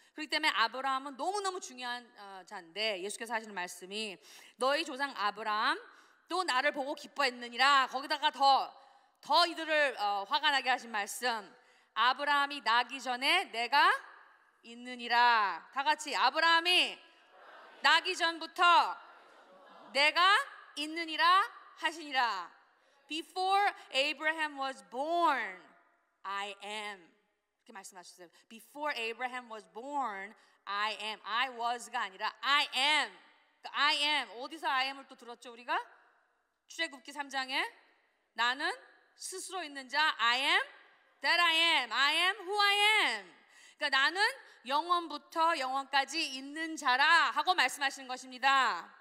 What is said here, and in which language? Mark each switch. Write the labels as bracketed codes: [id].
[ko] 그렇기 때문에 아브라함은 너무너무 중요한 자인데 예수께서 하시는 말씀이 너희 조상 아브라함 또 나를 보고 기뻐했느니라. 거기다가 더 이들을 화가 나게 하신 말씀, 아브라함이 나기 전에 내가 있느니라. 다 같이 아브라함이 나기 전부터 내가 있느니라 하시니라. [en] Before Abraham was born, I am. [ko] 이렇게 말씀하셨어요. [en] Before Abraham was born, I am. I was가 아니라 I am. [ko] 그러니까 [en] I am. [ko] 어디서 I am을 또 들었죠 우리가? 출애굽기 3장에 나는 스스로 있는 자 [en] I am that I am. I am who I am. [ko] 그러니까 나는 영원부터 영원까지 있는 자라 하고 말씀하시는 것입니다.